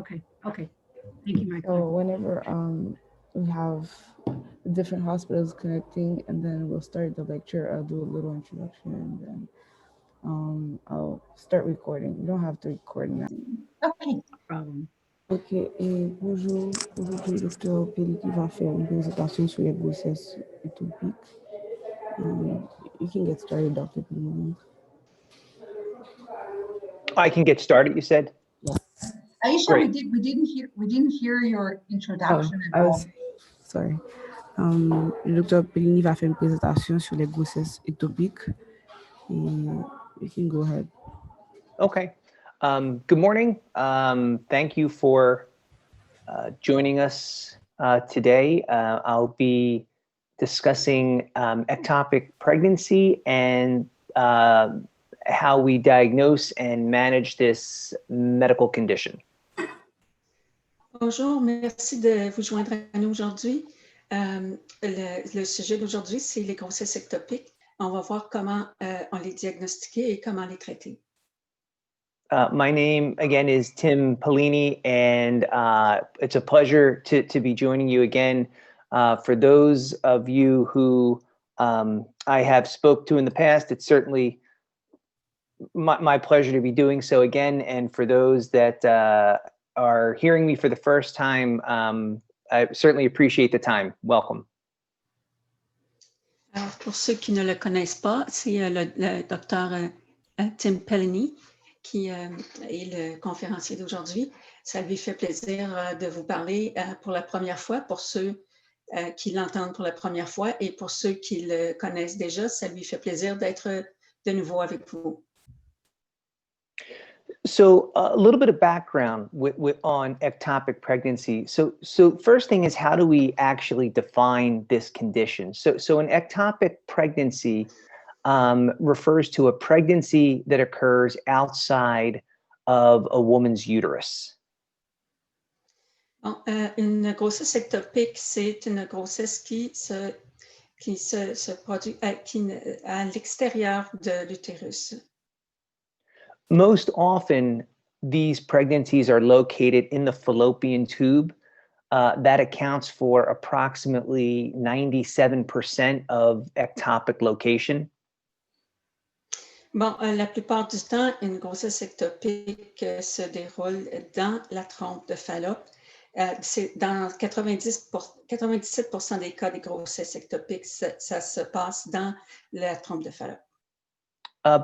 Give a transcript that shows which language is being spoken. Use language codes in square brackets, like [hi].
[en] Okay. Okay. Thank you, Michael. So whenever we have different hospitals connecting, and then we'll start the lecture. I'll do a little introduction, and then I'll start recording. You don't have to record now. Okay. No problem. [fr] Ok, et bonjour. Aujourd'hui, le docteur Pellini va faire une présentation sur les grossesses ectopiques. [en] You can get started, Dr. Pellini. I can get started, you said? Aisha, Great. we didn't hear your introduction I at all. was sorry. [fr] Le docteur Pellini va faire une présentation sur les grossesses ectopiques. [en] And you can go ahead. Okay. Good morning. Thank you for joining us today. I'll be discussing ectopic pregnancy and how we diagnose and manage this medical condition. [fr] Bonjour, merci de vous joindre à nous aujourd'hui. Le sujet d'aujourd'hui, c'est les grossesses ectopiques. On va voir comment on les diagnostiquer et comment les traiter. [en] My name, again, is Tim Pellini, and it's a pleasure to be joining you again. For those of you who I have spoke to in the past, it's certainly my pleasure to be doing so again. And for those that are hearing me for the first time, I certainly appreciate the time. Welcome. [fr] Alors, pour ceux qui ne le connaissent pas, c'est le docteur Tim Pellini qui est le conférencier d'aujourd'hui. Ça lui fait plaisir de vous parler pour la première fois, pour ceux qui l'entendent pour la première fois, et pour ceux qui le connaissent déjà, ça lui fait plaisir d'être de nouveau avec vous. [en] So a little bit of background on ectopic pregnancy. So first thing is, how do we actually define this condition? So an ectopic pregnancy refers to a pregnancy that occurs outside of a woman's uterus. [fr] Bon, une grossesse ectopique, c'est une grossesse qui se produit à l'extérieur de l'utérus. [en] Most often, these pregnancies are located in the fallopian tube. That accounts for approximately 97% of ectopic location. [fr] Bon, la plupart du temps, une grossesse ectopique se déroule dans la trompe de Fallope. C'est dans 97% des cas des grossesses ectopiques, ça se passe dans la trompe de Fallope.